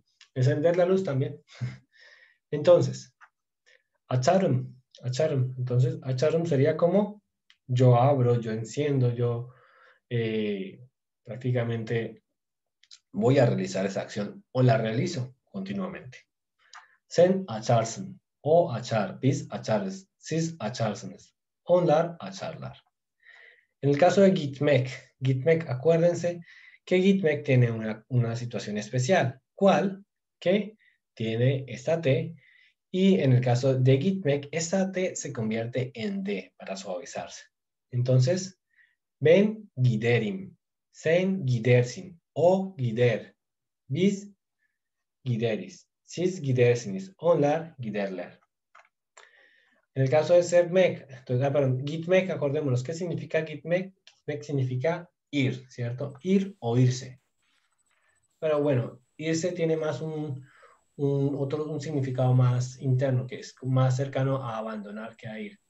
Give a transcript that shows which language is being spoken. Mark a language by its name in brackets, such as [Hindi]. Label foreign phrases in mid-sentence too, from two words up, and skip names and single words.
[Spanish] Encender la luz también. Entonces, [Turkish] Acharum, acharum. [Spanish] Entonces, acharum sería como yo abro, yo enciendo, yo prácticamente voy a realizar esa acción o la realizo continuamente. [Turkish] Sen açarsın, o açar, biz açarız, siz açarsınız, onlar açarlar. [Spanish] En el caso de [Turkish] gitmek, gitmek, [Spanish] acuérdense que gitmek tiene una situación especial. ¿Cuál? Que tiene esta T. Y en el caso de gitmek, esta T se convierte en D para suavizarse. Entonces, [Turkish] ben giderim, sen gidersin, o gider, biz gideriz, siz gidersiniz, onlar giderler. [Spanish] En el caso de sevmek, entonces, perdón, gitmek, acordémonos, ¿qué significa gitmek? Gitmek significa ir, ¿cierto? Ir o irse. Pero bueno, irse tiene más un significado más interno, que es más cercano a abandonar que a ir.